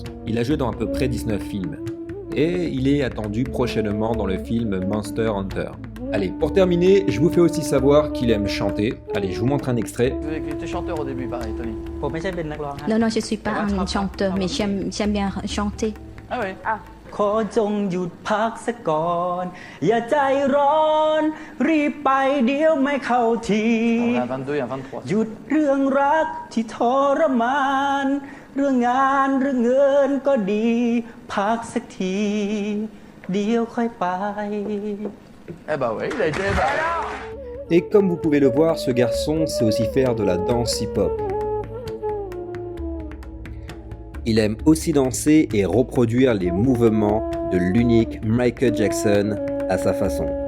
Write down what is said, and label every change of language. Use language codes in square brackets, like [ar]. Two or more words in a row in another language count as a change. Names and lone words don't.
[fr] Il a joué dans à peu près 19 films. Et il est attendu prochainement dans le film Monster Hunter. Allez, pour terminer, je vous fais aussi savoir qu'il aime chanter. Allez, je vous montre un extrait. Tu étais chanteur au début, pareil, Tony. Non, je ne suis pas un chanteur, mais j'aime bien chanter. Ah ouais. Ah, [th] ขอจงหยุดพักสักก่อนอย่าใจร้อนรีบไปเดี๋ยวไม่เข้าที [fr] On est à 22 et à 23. [th] หยุดเรื่องรักที่ทรมานเรื่องงานเรื่องเงินก็ดีพักสักทีเดี๋ยวค่อยไป [fr] Eh bah ouais, il a été... Et comme vous pouvez le voir, ce garçon sait aussi faire de la danse hip-hop. Il aime aussi danser et reproduire les mouvements de l'unique Michael Jackson à sa façon.